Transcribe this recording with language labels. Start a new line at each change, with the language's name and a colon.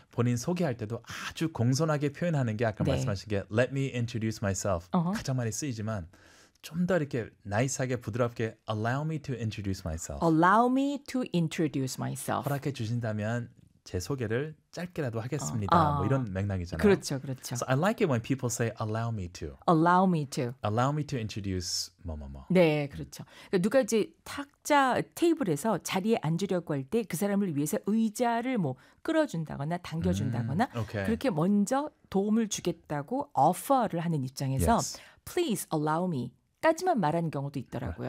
Korean: 본인 소개할 때도 아주 공손하게 표현하는 게 아까 네. 말씀하신 게
English: let me introduce myself uh-huh.
Korean: 가장 많이 쓰이지만 좀 더 이렇게 나이스하게 부드럽게
English: allow me to introduce myself. Allow me to introduce myself.
Korean: 허락해 주신다면 제 소개를 짧게라도 하겠습니다. 뭐 이런 맥락이잖아요. 그렇죠. 그렇죠.
English: So I like it when people say allow me to. Allow me to. Allow me to introduce 뭐뭐뭐.
Korean: 네. 그렇죠. 그러니까 누가 이제 탁자 테이블에서 자리에 앉으려고 할 때 그 사람을 위해서 의자를 뭐 끌어준다거나 당겨준다거나
English: okay.
Korean: 그렇게 먼저 도움을 주겠다고 offer를 하는 입장에서
English: yes. please allow me.
Korean: 까지만 말하는 경우도 있더라고요.